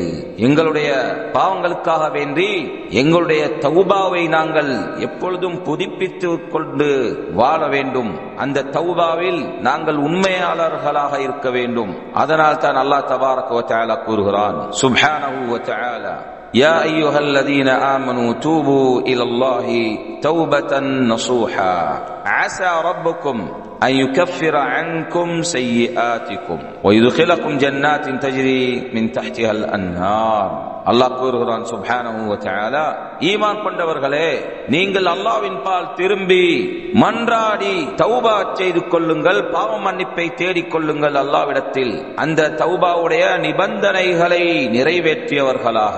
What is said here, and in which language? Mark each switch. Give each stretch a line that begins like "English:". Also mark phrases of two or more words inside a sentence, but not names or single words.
Tamil: எங்களுடைய பாவங்களுக்காக வேண்டி எங்களுடைய தௌபாவை நாங்கள் எப்பொழுதும் புதுப்பித்துக் கொண்டு வாழ வேண்டும். அந்த தௌபாவில் நாங்கள் உண்மையாளர்களாக இருக்க வேண்டும். அதனால் தான்
Arabic: الله تبارك وتعالى
Tamil: கூறுகிறான்,
Arabic: سبحانه وتعالى, يا أيها الذين آمنوا توبوا إلى الله توبة نصوحا عسى ربكم أن يكفر عنكم سيئاتكم ويدخلكم جنات تجري من تحتها الأنهار.
Tamil: அல்லாஹ் கூறுகிறான்
Arabic: سبحانه وتعالى,
Tamil: ஈமான் கொண்டவர்களே, நீங்கள் அல்லாஹ்வின் பால் திரும்பி மன்றாடி தௌபா செய்து கொள்ளுங்கள், பாவ மன்னிப்பை தேடிக் கொள்ளுங்கள் அல்லாஹ்விடத்தில், அந்த தௌபாவுடைய நிபந்தனைகளை நிறைவேற்றியவர்களாக.